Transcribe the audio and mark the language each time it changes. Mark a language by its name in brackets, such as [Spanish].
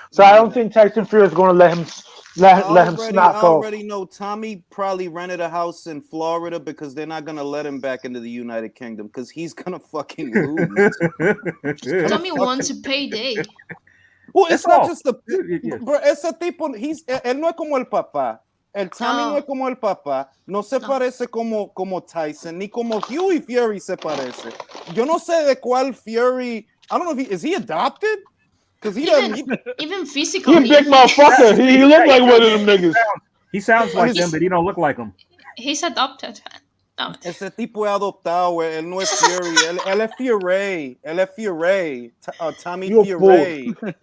[English] So I don't think Tyson Fury is going to let him snap off. I already know Tommy probably rented a house in Florida because they're not going to let him back into the United Kingdom because he's going to fucking lose. Tommy wants a payday. Well, it's not just bro, [Spanish] ese tipo, él no es como el papá. El Tommy no es como el papá. No se parece como Tyson, ni como Huey Fury se parece. Yo no sé de cuál Fury. [English] I don't know if is he adopted? Because even physically. He's a big motherfucker. He look like one of them niggas. He sounds like them, but he don't look like them. He's adopted. No. [Spanish] Ese tipo es adoptado, él no es Fury, él es Fury, Tommy Fury.